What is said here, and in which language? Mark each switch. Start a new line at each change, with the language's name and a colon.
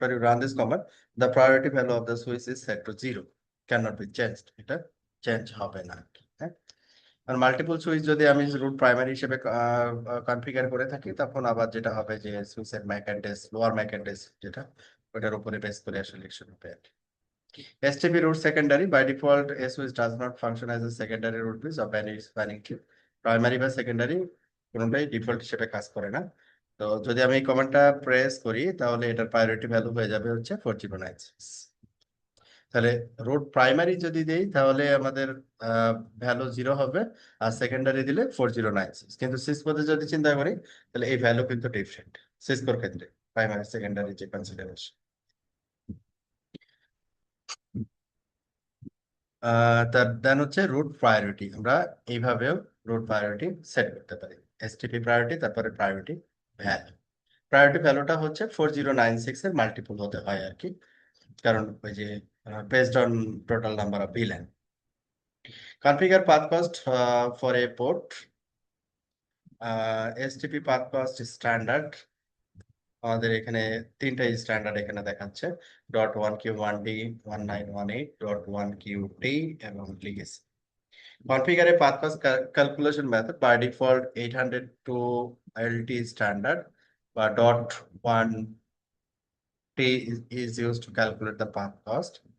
English: run this command, the priority value of the switch is set to 0, can not be changed,
Bangla: এটা change হবে না আর কি। হ্যাঁ, আর multiple switch যদি আমি রুট প্রাইমারি হিসেবে কনফিগার করে থাকি, তখন আবার যেটা হবে যে সুইচের Mac address, lower Mac address যেটা, ওটার উপরে বেস করে আসলে ইলেকশন হবে আর কি।
English: STP root secondary, by default a switch does not function as a secondary root bridge of any spanning tree.
Bangla: Primary বা সেকেন্ডারি কোনোটাই ডিফল্ট হিসেবে কাজ করে না। তো যদি আমি এই কমান্ডটা প্রেস করি তাহলে এটার প্রায়োরিটি ভ্যালু হয়ে যাবে হচ্ছে 4096। তাহলে রুট প্রাইমারি যদি দেই তাহলে আমাদের ভ্যালু 0 হবে, আর সেকেন্ডারি দিলে 4096। কিন্তু সিসকোতে যদি চিন্তা করি তাহলে এই ভ্যালু কিন্তু ডিফারেন্ট সিসকোর ক্ষেত্রে, প্রাইমারি সেকেন্ডারি যে কনসিডারেশন। তার দেন হচ্ছে রুট প্রায়োরিটি, আমরা এইভাবেও রুট প্রায়োরিটি সেট করতে পারি। এসটিপি প্রায়োরিটি, তারপরে প্রায়োরিটি ভ্যালু। প্রায়োরিটি ভ্যালুটা হচ্ছে 4096 এর মাল্টিপল হতে হয় আর কি, কারণ ওই যে based on total number of ভিল্যান। Configure path cost for a port, STP path cost standard, আমাদের এখানে তিনটা স্ট্যান্ডার্ড এখানে দেখাচ্ছে, .1Q1D, 1918, .1QD এবং legacy.
English: Configure a path cost calculation method by default 802 LT standard, but .1T is used to calculate the path cost.